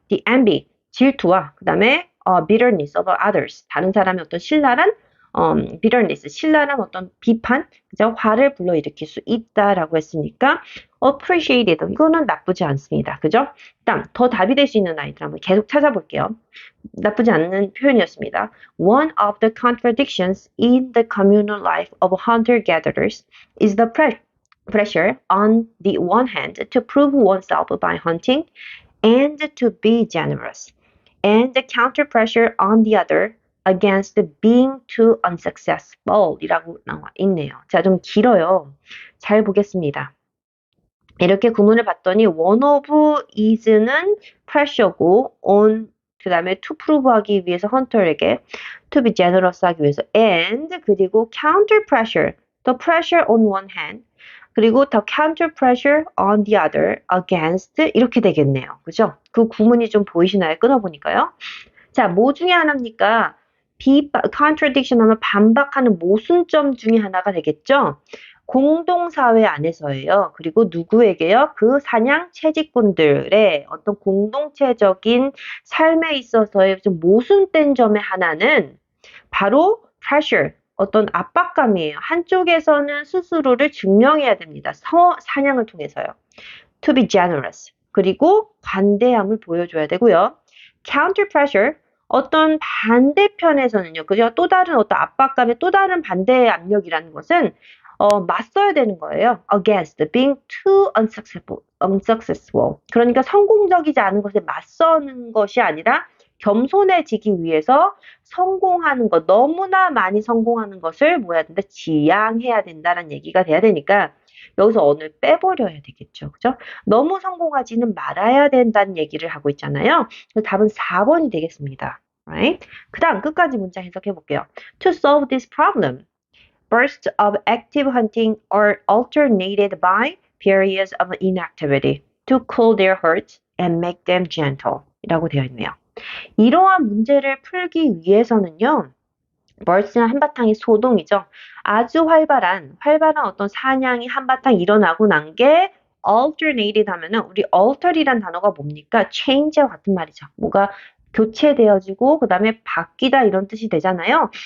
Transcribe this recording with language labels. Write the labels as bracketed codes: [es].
[en] The envy, [ko] 질투와 그 다음에 [en] bitterness of others, [ko] 다른 사람의 어떤 신랄한 bitterness, 신랄한 어떤 비판, 그죠? 화를 불러일으킬 수 있다라고 했으니까 appreciated, 이거는 나쁘지 않습니다. 그죠? 다음, 더 답이 될 수 있는 아이들 한번 계속 찾아볼게요. 나쁘지 않은 표현이었습니다. [en] One of the contradictions in the communal life of hunter-gatherers is the pressure on the one hand to prove oneself by hunting and to be generous, and the counter pressure on the other against being too unsuccessful [ko] 이라고 나와 있네요. 자, 좀 길어요. 잘 보겠습니다. 이렇게 구문을 봤더니 [en] one of is는 pressure고 on [ko] 그 다음에 [en] to prove [ko] 하기 위해서 헌터에게 [en] to be generous 하기 위해서 and [ko] 그리고 [en] counter pressure the pressure on one hand 그리고 the counter pressure on the other against [ko] 이렇게 되겠네요. 그죠? 그 구문이 좀 보이시나요? 끊어보니까요. 자, 뭐 중에 하나입니까? contradiction 하면 반박하는 모순점 중에 하나가 되겠죠? 공동사회 안에서예요. 그리고 누구에게요? 그 사냥 채집꾼들의 어떤 공동체적인 삶에 있어서의 좀 모순된 점의 하나는 바로 pressure, 어떤 압박감이에요. 한쪽에서는 스스로를 증명해야 됩니다. 사냥을 통해서요. [en] To be generous. [ko] 그리고 관대함을 보여줘야 되고요. [en] counter pressure, [ko] 어떤 반대편에서는요. 그죠? 또 다른 어떤 압박감의 또 다른 반대의 압력이라는 것은 맞서야 되는 거예요. [en] against being too unsuccessful. [ko] 그러니까 성공적이지 않은 것에 맞서는 것이 아니라 겸손해지기 위해서 성공하는 것, 너무나 많이 성공하는 것을 뭐 해야 된다? 지양해야 된다는 얘기가 돼야 되니까 여기서 언을 빼버려야 되겠죠. 그죠? 너무 성공하지는 말아야 된다는 얘기를 하고 있잖아요. 그래서 답은 4번이 되겠습니다. [en] Right? [ko] 그 다음 끝까지 문장 해석해 볼게요. [en] To solve this problem, bursts of active hunting are alternated by periods of inactivity to cool their hearts and make them gentle. [ko] 이라고 되어 있네요. 이러한 문제를 풀기 위해서는요. burst는 한바탕의 소동이죠. 아주 활발한 어떤 사냥이 한바탕 일어나고 난 게 alternated 하면은 우리 alter이란 단어가 뭡니까? change와 같은 말이죠. 뭐가 교체되어지고 그 다음에 바뀌다 이런 뜻이 되잖아요.